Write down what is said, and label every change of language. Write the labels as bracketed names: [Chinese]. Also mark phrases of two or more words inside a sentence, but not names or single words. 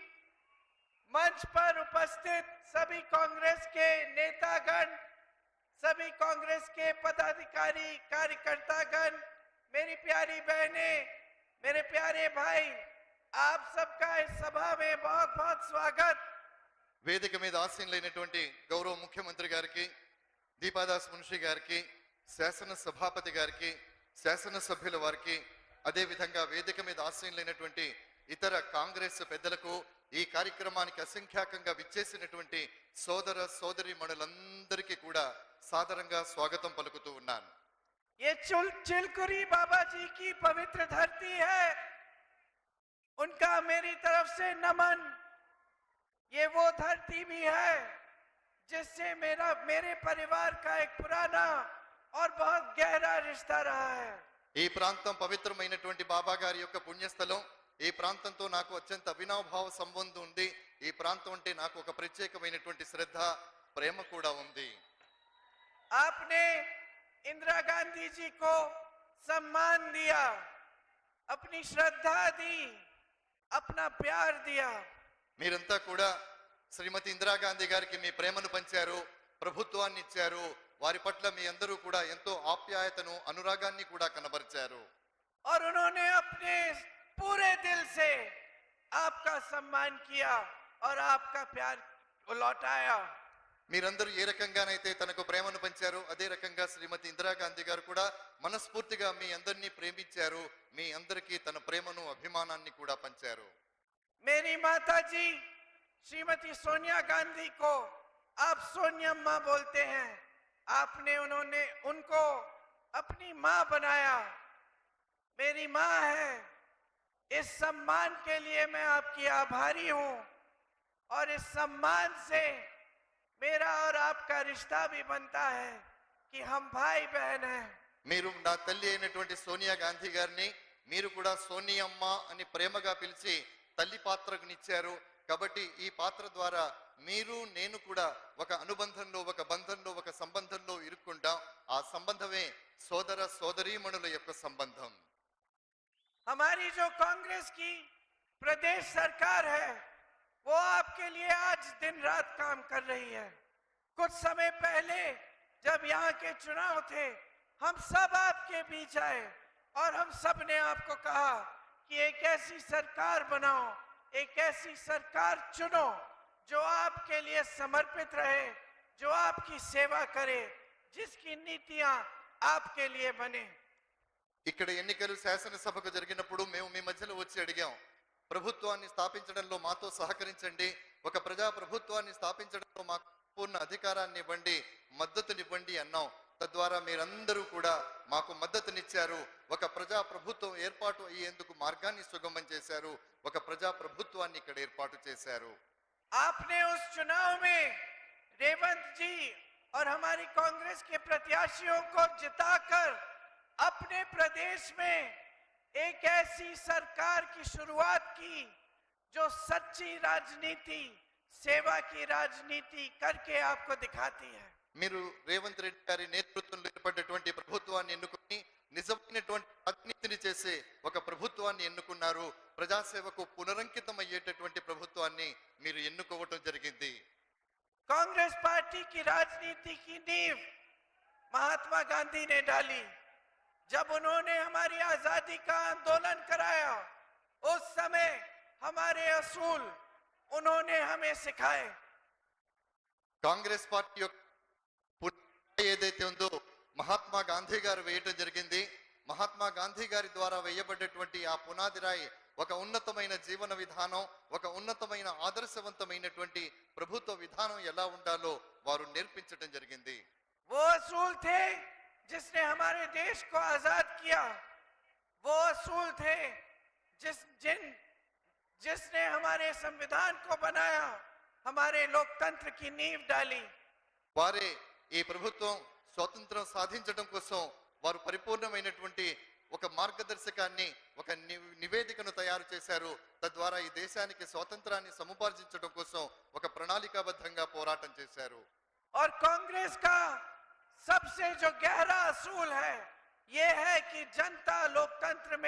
[Hindi] मंच पर उपस्थित सभी कांग्रेस के नेतागण, सभी कांग्रेस के पदाधिकारी कार्यकर्तागण, मेरी प्यारी बहनें, मेरे प्यारे भाई, आप सबका इस सभा में बहुत बहुत स्वागत। [Telugu] వేదిక మీద ఆసీనులైనటువంటి గౌరవ ముఖ్యమంత్రి గారికి, దీపాదాస్ మున్షి గారికి, శాసన సభాపతి గారికి, శాసనసభ్యుల వారికి, అదే విధంగా వేదిక మీద ఆసీనులైనటువంటి ఇతర కాంగ్రెస్ పెద్దలకు, ఈ కార్యక్రమానికి అసంఖ్యాకంగా విచ్చేసినటువంటి సోదర సోదరీమణులందరికీ కూడా సాదరంగా స్వాగతం పలుకుతూ ఉన్నాను. [Hindi] ये चिलकुरी बाबा जी की पवित्र धरती है, उनका मेरी तरफ से नमन। ये वो धरती भी है जिससे मेरे परिवार का एक पुराना और बहुत गहरा रिश्ता रहा है। [Telugu] ఈ ప్రాంతం పవిత్రమైనటువంటి బాబా గారి యొక్క పుణ్యస్థలం. ఈ ప్రాంతంతో నాకు అత్యంత అవినాభావ సంబంధం ఉంది. ఈ ప్రాంతం అంటే నాకు ఒక ప్రత్యేకమైనటువంటి శ్రద్ధ, ప్రేమ కూడా ఉంది. [Hindi] आपने इंदिरा गांधी जी को सम्मान दिया, अपनी श्रद्धा दी, अपना प्यार दिया। [Telugu] మీరంతా కూడా శ్రీమతి ఇందిరాగాంధీ గారికి మీ ప్రేమను పంచారు, ప్రభుత్వాన్ని ఇచ్చారు. వారి పట్ల మీ అందరూ కూడా ఎంతో ఆప్యాయతను, అనురాగాన్ని కూడా కనబరిచారు. [Hindi] और उन्होंने अपने पूरे दिल से आपका सम्मान किया और आपका प्यार लौटाया। [Telugu] మీరందరూ ఏ రకంగానైతే తనకు ప్రేమను పంచారు, అదే రకంగా శ్రీమతి ఇందిరాగాంధీ గారు కూడా మనస్ఫూర్తిగా మీ అందరినీ ప్రేమించారు. మీ అందరికీ తన ప్రేమను, అభిమానాన్ని కూడా పంచారు. [Hindi] मेरी माता जी श्रीमती सोनिया गांधी को आप सोनियम्मा बोलते हैं। आपने उनको अपनी मां बनाया, मेरी मां है। इस सम्मान के लिए मैं आपकी आभारी हूं और इस सम्मान से मेरा और आपका रिश्ता भी बनता है कि हम भाई बहन हैं। [Telugu] మీరు నా తల్లి అయినటువంటి సోనియా గాంధీ గారిని మీరు కూడా సోనియమ్మ అని ప్రేమగా పిలిచి తల్లి పాత్రకునిచ్చారు. కాబట్టి ఈ పాత్ర ద్వారా మీరు నేను కూడా ఒక అనుబంధంలో, ఒక బంధంలో, ఒక సంబంధంలో ఇరుక్కుంటాం. ఆ సంబంధమే సోదర సోదరీమణుల యొక్క సంబంధం. [Hindi] हमारी जो कांग्रेस की प्रदेश सरकार है वो आपके लिए आज दिन रात काम कर रही है। कुछ समय पहले जब यहाँ के चुनाव थे, हम सब आपके बीच आए और हम सब ने आपको कहा कि एक ऐसी सरकार बनाओ, एक ऐसी सरकार चुनो जो आपके लिए समर्पित रहे, जो आपकी सेवा करे, जिसकी नीतियां आपके लिए बने। [Telugu] ఇక్కడ ఎన్నికలు శాసనసభకు జరిగినప్పుడు మేము మీ మధ్యలో వచ్చి అడిగాం, ప్రభుత్వాన్ని స్థాపించడంలో మాతో సహకరించండి, ఒక ప్రజా ప్రభుత్వాన్ని స్థాపించడంలో మాకు పూర్ణ అధికారాన్ని ఇవ్వండి, మద్దతునివ్వండి అన్నాం. తద్వారా మీరందరూ కూడా మాకు మద్దతునిచ్చారు. ఒక ప్రజా ప్రభుత్వం ఏర్పాటు అయ్యేందుకు మార్గాన్ని సుగమం చేశారు. ఒక ప్రజా ప్రభుత్వాన్ని ఇక్కడ ఏర్పాటు చేశారు. [Hindi] आपने उस चुनाव में रेवंत जी और हमारी कांग्रेस के प्रत्याशियों को जिताकर अपने प्रदेश में एक ऐसी सरकार की शुरुआत की जो सच्ची राजनीति, सेवा की राजनीति करके आपको दिखाती है। [Telugu] మీరు రేవంత్ రెడ్డి గారి నేతృత్వంలో ఏర్పడినటువంటి ప్రభుత్వాన్ని ఎన్నుకుని నిజమైనటువంటి రాజనీతిని చేసే ఒక ప్రభుత్వాన్ని ఎన్నుకున్నారు. ప్రజాసేవకు పునరంకితం అయ్యేటటువంటి ప్రభుత్వాన్ని మీరు ఎన్నుకోవటం జరిగింది. [Hindi] कांग्रेस पार्टी की राजनीति की नींव महात्मा गांधी ने डाली। जब उन्होंने हमारी आजादी का आंदोलन कराया, उस समय हमारे असूल उन्होंने हमें सिखाए। [Telugu] కాంగ్రెస్ పార్టీ యొక్క పునాది ఏదైతే ఉందో మహాత్మా గాంధీ గారు వేయటం జరిగింది. మహాత్మా గాంధీ గారి ద్వారా వేయబడ్డటువంటి ఆ పునాది రాయి ఒక ఉన్నతమైన జీవన విధానం, ఒక ఉన్నతమైన ఆదర్శవంతమైనటువంటి ప్రభుత్వ విధానం ఎలా ఉండాలో వారు నేర్పించటం జరిగింది. [Hindi] वो असूल थे जिसने हमारे देश को आजाद किया। वो असूल थे जिसने हमारे संविधान को बनाया, हमारे लोकतंत्र की नींव डाली। [Telugu] వారే ఈ ప్రభుత్వం స్వాతంత్రం సాధించడం కోసం వారు పరిపూర్ణమైనటువంటి ఒక మార్గదర్శకాన్ని, ఒక నివేదికను తయారు చేశారు. తద్వారా ఈ దేశానికి స్వాతంత్రాన్ని సముపార్జించడం కోసం ఒక ప్రణాళికాబద్ధంగా పోరాటం చేశారు. [Hindi] और कांग्रेस का सबसे जो गहरा असूल है, ये है कि जनता लोकतंत्र में